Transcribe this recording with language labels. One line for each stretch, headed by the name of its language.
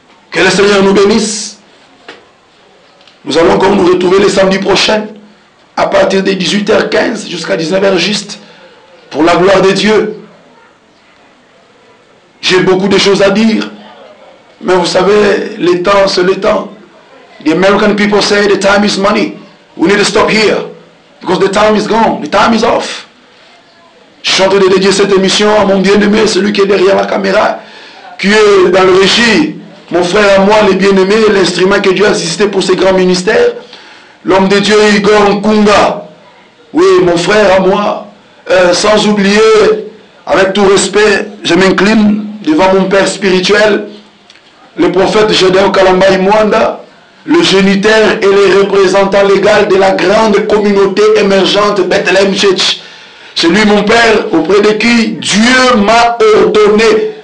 French: Que le Seigneur nous bénisse. Nous allons encore nous retrouver le samedi prochain, à partir de 18h15 jusqu'à 19h juste, pour la gloire de Dieu. J'ai beaucoup de choses à dire, mais vous savez, le temps, c'est le temps.
English: The American people say the time is money. We need to stop here, because the time is gone, the time is off.
French: Je suis en train de dédier cette émission à mon bien-aimé, celui qui est derrière la caméra, qui est dans le régie. Mon frère à moi, les bien-aimés, l'instrument que Dieu a assisté pour ces grands ministères, l'homme de Dieu Igor Nkunga, oui, mon frère à moi, sans oublier, avec tout respect, je m'incline devant mon père spirituel, le prophète Gédéon Kalamba Imwanda, le géniteur et le représentant légal de la grande communauté émergente Bethlehem Church. C'est lui mon père, auprès de qui Dieu m'a ordonné